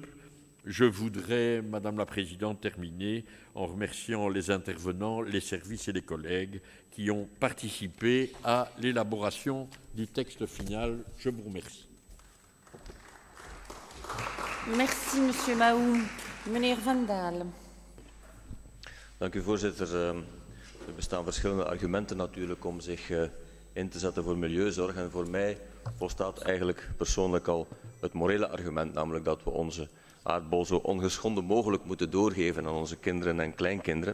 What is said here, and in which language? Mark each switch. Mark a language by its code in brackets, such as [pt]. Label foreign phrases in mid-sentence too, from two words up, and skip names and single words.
[fr] Je voudrais, Madame la Présidente, terminer en remerciant les intervenants, les services et les collègues qui ont participé à l'élaboration du texte final. Je vous remercie. Merci, Monsieur Mahou. [nl] Meneer Van Dalen. Dank u, voorzitter. Er bestaan verschillende argumenten natuurlijk om zich in te zetten voor milieuzorg. En voor mij volstaat eigenlijk persoonlijk al het morele argument, namelijk dat we onze aardbol zo ongeschonden mogelijk moeten doorgeven aan onze kinderen en kleinkinderen.